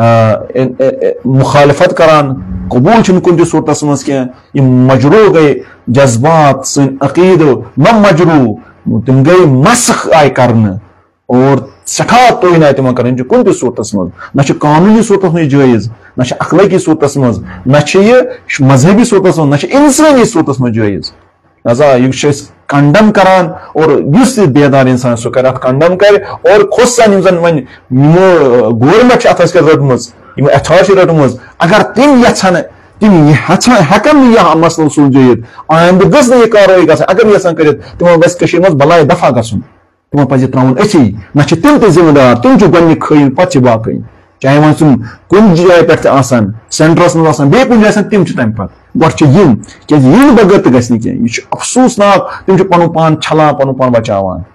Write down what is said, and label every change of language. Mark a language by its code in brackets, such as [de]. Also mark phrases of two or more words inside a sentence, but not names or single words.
[ks] مخالفت کران قبوٗل چھِنہٕ کُنہِ تہِ صوٗرتس منٛز کینٛہہ یِم مجروٗح گٔے جذبات سٲنۍ عقیٖدٕ نہ مجروٗح تِم گٔے مسخ آیہِ کرنہٕ اور سٮ۪ٹھاہ توہین آیہِ تِمن کرٕنۍ چھِ کُنہِ تہِ صوٗرتس منٛز نہ چھِ قانوٗنی صوٗرتس منٛز جٲیز نہ چھِ اخلٲقی صوٗرتس منٛز نہ چھِ یہِ مذہبی صوٗرتس منٛز نہ چھِ انسٲنی صوٗرتس منٛز جٲیز لہذا یہِ چھِ أسۍ کنڈم کران اور یُس تہِ بیدار انسان سُہ کرِ اتھ کنڈم کرِ اور خصوصاً یِم زن وۄنۍ یِمو گورمینٹ چھِ اتھ کیٛاہ رٔٹمٕژ یِمو ایتھارٹی چھِ رٔٹمٕژ اگر تِم یژھن تِم ہٮ۪کن نہٕ یہِ مسلہٕ سُلجٲیِتھ آیندٕ گٔژھ نہٕ یہِ کاروٲیی گژھٕنۍ اگر یژھان کٔرِتھ تِمن گژھِ کٔشیٖرِ منٛز بلاے دفع گژھُن تِمن پزِ تراوُن أتھی نہ چھِ تِم تہِ ذمہٕ دار تِم چھِ گۄڈٕنِکۍ خٲیِن پتہٕ چھِ باقٕے چاہے وۄنۍ تِم کُنہِ جایہِ پٮ۪ٹھ تہِ آسان سینٹرس منٛز آسان بیٚیہِ کُنہِ جایہِ آسان تِم چھِ تمہِ پتہٕ گۄڈٕ چھِ یِم کیازِ یِم بغٲر تہِ گژھِ نہٕ کینٛہہ یہِ چھُ افسوٗسناک تِم چھِ پنُن پان چھلان پنُن پان بچاوان